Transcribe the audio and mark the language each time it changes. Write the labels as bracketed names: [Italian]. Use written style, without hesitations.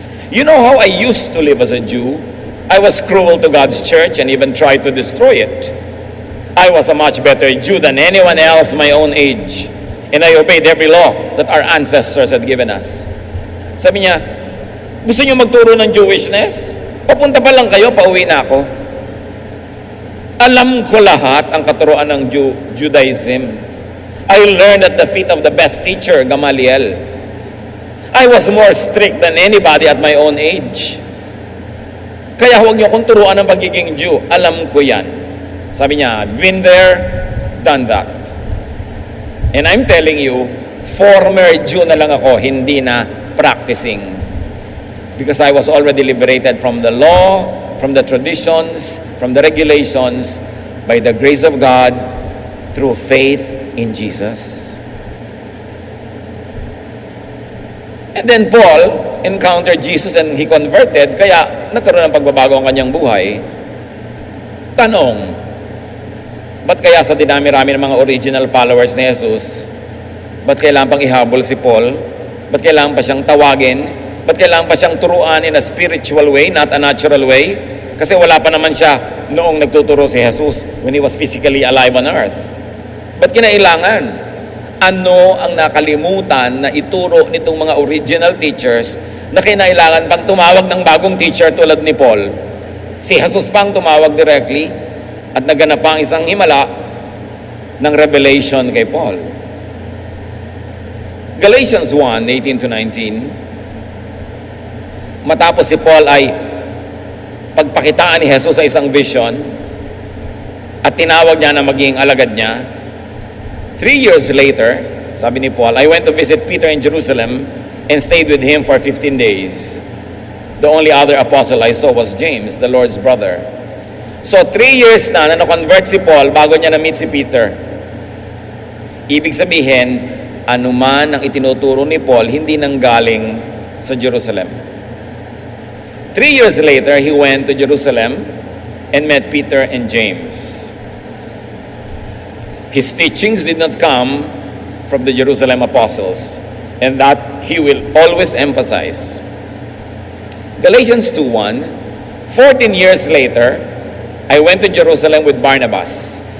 [English] You know how I used to live as a Jew? I was cruel to God's church and even tried to destroy it. I was a much better Jew than anyone else my own age. And I obeyed every law that our ancestors had given us. [Filipino] Sabi niya, gusto niyo magturo ng Jewishness? Papunta pa lang kayo, pauwi na ako. Alam ko lahat ang katuruan ng Judaism. [English] I learned at the feet of the best teacher, Gamaliel. I was more strict than anybody at my own age. [Filipino] Kaya huwag niyo akong turuan ng pagiging Jew. Alam ko yan. Sabi niya, [English] been there, done that. And I'm telling you, former Jew [Filipino] na lang ako, hindi na [English] practicing. Because I was already liberated from the law, from the traditions, from the regulations, by the grace of God, through faith in Jesus. And then Paul encountered Jesus and he converted, [Filipino] kaya nagkaroon ng pagbabago ang kanyang buhay. Tanong, ba't kaya sa dinami-rami ng mga original followers ni Jesus, ba't kailangan pang ihabol si Paul? Ba't kailangan pa siyang tawagin? Ba't kailangan pa siyang turuan [English] in a spiritual way, not a natural way? [Filipino] Kasi wala pa naman siya noong nagtuturo si Jesus [English] when he was physically alive on earth. [Filipino] Ba't kinailangan? Ano ang nakalimutan na ituro nitong mga original teachers na kinailangan pang tumawag ng bagong teacher tulad ni Paul? Si Jesus pang tumawag directly at naganap pa ang isang himala ng revelation kay Paul. [English] Galatians 1:18-19. [Filipino] Matapos si Paul ay pagpakitaan ni Jesus sa isang vision at tinawag niya na maging alagad niya. [English] 3 years later, [Filipino] sabi ni Paul, [English] I went to visit Peter in Jerusalem and stayed with him for 15 days. The only other apostle I saw was James, the Lord's brother. [Filipino] So 3 years na na-convert si Paul bago niya na-meet si Peter. Ibig sabihin, anuman ang itinuturo ni Paul, hindi nanggaling sa Jerusalem. [English] 3 years later, he went to Jerusalem and met Peter and James. His teachings did not come from the Jerusalem apostles. and that he will always emphasize. Galatians 2:1, 14 years later, I went to Jerusalem with Barnabas.